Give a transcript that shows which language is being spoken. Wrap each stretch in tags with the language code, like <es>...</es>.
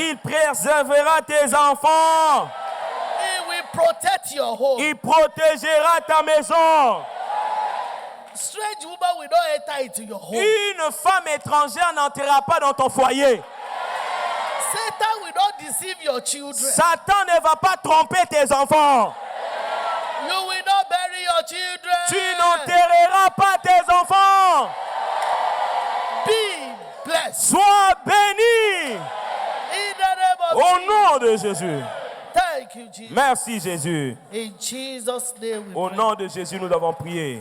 <fr>il préservera tes enfants.</fr> <en>He will protect your home.</en> <fr>Il protégera ta maison.</fr> <en>Strange woman will not enter into your home.</en> <fr>Une femme étrangère n'entrera pas dans ton foyer.</fr> <en>Satan will not deceive your children.</en> <fr>Satan ne va pas tromper tes enfants.</fr> <en>You will not bury your children.</en> <fr>Tu n'enterreras pas tes enfants.</fr> <en>Be blessed.</en> <fr>Sois béni.</fr> <en>In the name of</en> <fr>Au</fr> <en>Jesus.</en> <fr>nom de Jésus.</fr> <en>Thank you, Jesus.</en> <fr>Merci Jésus.</fr> <en>In Jesus' name we</en> <fr>Au</fr> <en>pray.</en> <fr>nom de Jésus, nous avons prié.</fr>